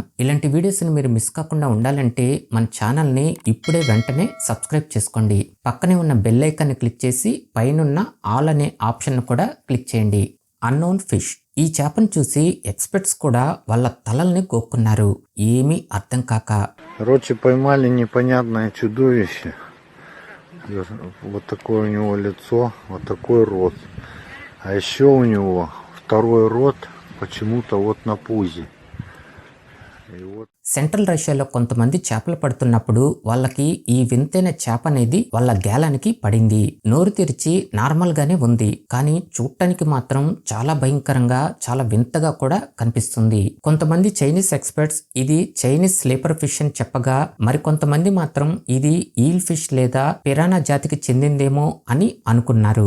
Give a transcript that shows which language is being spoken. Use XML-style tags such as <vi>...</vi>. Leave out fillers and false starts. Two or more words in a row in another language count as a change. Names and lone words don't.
<te>ఇలాంటి వీడియోస్ ని మీరు మిస్ కాకుండా ఉండాలంటే మన ఛానల్ ని ఇప్పుడే వెంటనే సబ్స్క్రైబ్ చేసుకోండి. పక్కనే ఉన్న</te> <en>bell icon</en> <te>ని క్లిక్ చేసి పైనున్న ఆల్ అనే ఆప్షన్ కూడా క్లిక్ చేయండి.</te> <en>Unknown fish. ఈ చేపను చూసి ఎక్స్పర్ట్స్ కూడా వాళ్ళ తలల్ని గోక్కున్నారు, ఏమీ అర్థం కాక.</en> <ru>Короче, поймали непонятное чудовище. Вот такое у него лицо, вот такой рот. А еще у него второй рот почему-то вот на пузе. И вот</ru> <te>సెంట్రల్ రష్యాలో కొంతమంది చేపలు పడుతున్నప్పుడు వాళ్ళకి ఈ వింతైన చేప అనేది వాళ్ళ గేలానికి పడింది. నోరు తెరిచి నార్మల్ గానే ఉంది, కానీ చూడటానికి మాత్రం చాలా భయంకరంగా చాలా వింతగా కూడా కనిపిస్తుంది. కొంతమంది</te> <en>Chinese experts</en> <te>ఇది</te> <en>Chinese sleeper fish</en> <te>అని చెప్పగా, మరికొంతమంది మాత్రం ఇది</te> <en>eel fish</en> <te>లేదా పిరానా జాతికి చెందిందేమో అని అనుకున్నారు.</te>